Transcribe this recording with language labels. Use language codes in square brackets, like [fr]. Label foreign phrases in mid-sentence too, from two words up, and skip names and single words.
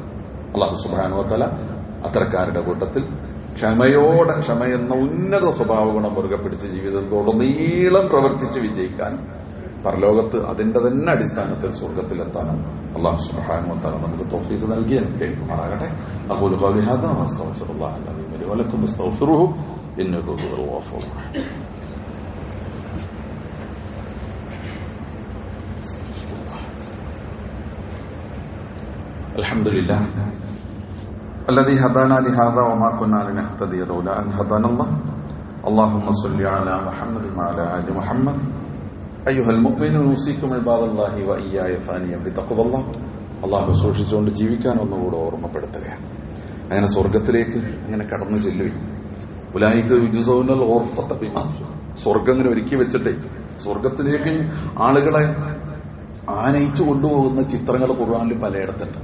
[ar] الله سبحانه وتعالى [ml] അത്തരക്കാരുടെ കൂട്ടത്തിൽ ക്ഷമ എന്ന ഉന്നത സ്വഭാവ ഗുണം മുറുകെ പിടിച്ച് ജീവിതത്തോടുനീളം പ്രവർത്തിച്ച് വിജയിക്കാനും പരലോകത്ത് അതിന്റെ തന്നെ അടിസ്ഥാനത്തിൽ സ്വർഗത്തിലെത്താനും [ar] الله سبحانه وتعالى [ml] നമുക്ക് തൗഫീഖ് നൽകി അനുഗ്രഹിക്കുമാറാകട്ടെ. [ar] أقول قولي هذا وأستغفر الله العليم لي ولكم فاستغفروه إنه هو الغفور الرحيم. അൽഹംദുലില്ലാഹ് الذي هدانا لهذا وما كنا لنهتدي لولا أن هدانا الله اللهم صل على محمد وعلى آل محمد أيها المؤمنون أوصيكم عباد الله وإياي ثانيا بتقوى الله. [ml] അള്ളാഹു സൂക്ഷിച്ചുകൊണ്ട് ജീവിക്കാൻ ഒന്നുകൂടെ ഓർമ്മപ്പെടുത്തുകയാണ്. അങ്ങനെ സ്വർഗത്തിലേക്ക് അങ്ങനെ കടന്നു ചെല്ലുകയും [ar] أولئك يجزون الغرفة بما, [ml] സ്വർഗം ഇങ്ങനെ ഒരുക്കി വെച്ചിട്ടേ സ്വർഗത്തിലേക്ക് ആളുകളെ ആനയിച്ചു കൊണ്ടുപോകുന്ന ചിത്രങ്ങൾ ഖുർആനിൽ പലയിടത്തുണ്ട്.